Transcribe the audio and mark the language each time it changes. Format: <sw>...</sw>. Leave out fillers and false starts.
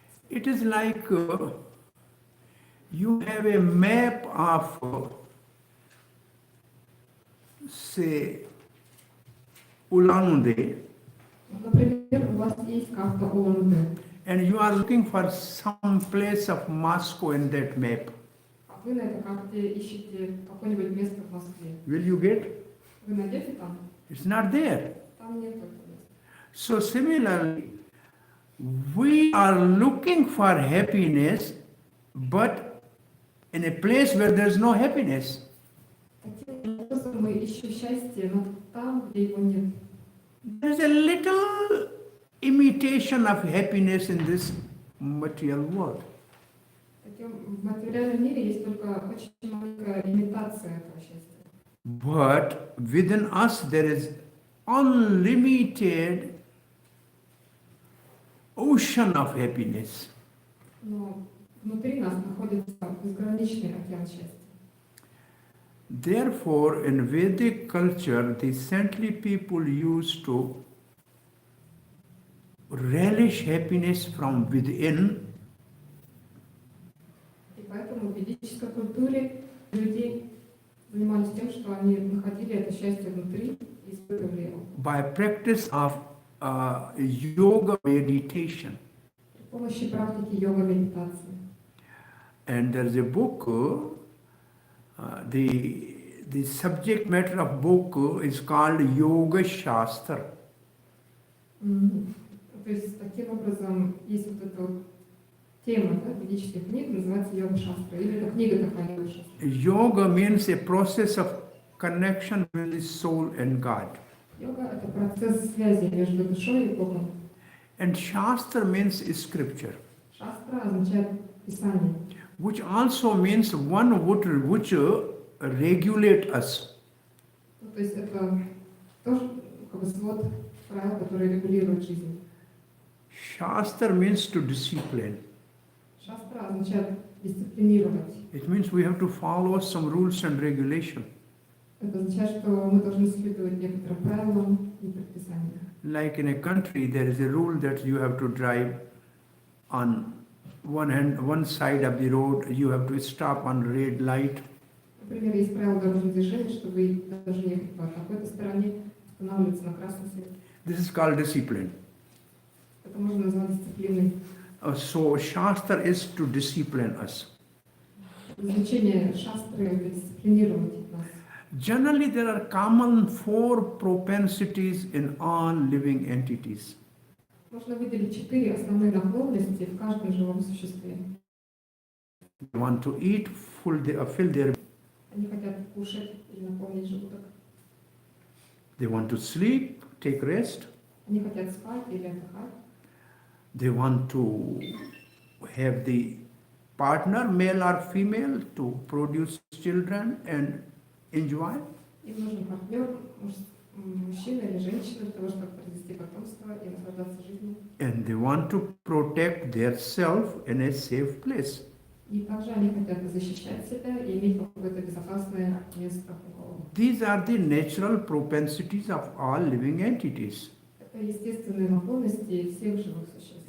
<en>It is like you have a map of, say, Ulan,</en> <ru>Например, у вас есть карта Улан-Удэ,</ru> <en>and you are looking for some place of Moscow in that map.</en> <ru>а вы на этой карте ищете какое-нибудь место в Москве.</ru> <en>Will you get?</en> <ru>Вы найдете там?</ru> <en>It's not there.</en> <ru>Там нет этого места.</ru> <en>So similarly, we are looking for happiness, but in a place where there's no happiness.</en> <ru>Таким образом мы ищем счастье, но там, где его нет.</ru> <en>There's a little imitation of happiness in this material world.</en> <ru>В материальном мире есть только очень маленькая имитация этого счастья.</ru> <en>But within us there is unlimited ocean of happiness.</en> <ru>Но внутри нас находится безграничный океан счастья.</ru> <en>Therefore, in Vedic culture, the saintly people used to relish happiness from within.</en> <ru>И поэтому в ведической культуре люди занимались тем, что они находили это счастье внутри и испытывали его.</ru> <en>By practice of yoga meditation.</en> <ru>При помощи практики йога-медитации.</ru> <en>And there's a book, the subject matter of book is called Yoga Shastra.</en> <ru>То есть, таким образом, есть вот эта вот тема, да, ведических книг, называется йога-шастра, или это книга такая йога-шастра.</ru> <en>Yoga means a process of connection with the soul and God.</en> <ru>Йога — это процесс связи между душой и Богом.</ru> <en>And Shastra means scripture,</en> <ru>Шастра означает Писание,</ru> <en>which also means one which regulate us.</en> <ru>ну, то есть это тоже как бы свод правил, которые регулируют жизнь.</ru> <en>Shastra means to discipline.</en> <ru>Шастра означает дисциплинировать.</ru> <en>It means we have to follow some rules and regulation.</en> <ru>Это означает, что мы должны следовать некоторым правилам и предписаниям.</ru> <en>Like in a country, there is a rule that you have to drive on one side of the road, you have to stop on red light.</en> <ru>Например, есть правила дорожного движения, что вы должны ехать по какой-то стороне, останавливаться на красный свет.</ru> <en>This is called discipline.</en> <ru>Это можно назвать дисциплиной.</ru> <en>So Shastra is to discipline us.</en> <ru>Значение шастры — это дисциплинировать нас.</ru> <en>Generally, there are common 4 propensities in all living entities.</en> <ru>Можно выделить 4 основные наклонности в каждом живом существе.</ru> <en>They want to eat, fill their.</en> <ru>Они хотят кушать или наполнить желудок.</ru> <en>They want to sleep, take rest.</en> <ru>Они хотят спать или отдыхать.</ru> <en>They want to have the partner, male or female, to produce children and enjoy.</en> <ru>Им нужен партнер, мужчина или женщина, для того, чтобы произвести потомство и наслаждаться жизнью.</ru> <en>And they want to protect their self in a safe place.</en> <ru>И также они хотят защищать себя и иметь какое-то безопасное место.</ru> <en>These are the natural propensities of all living entities.</en> <ru>Это естественные наклонности всех живых существ.</ru>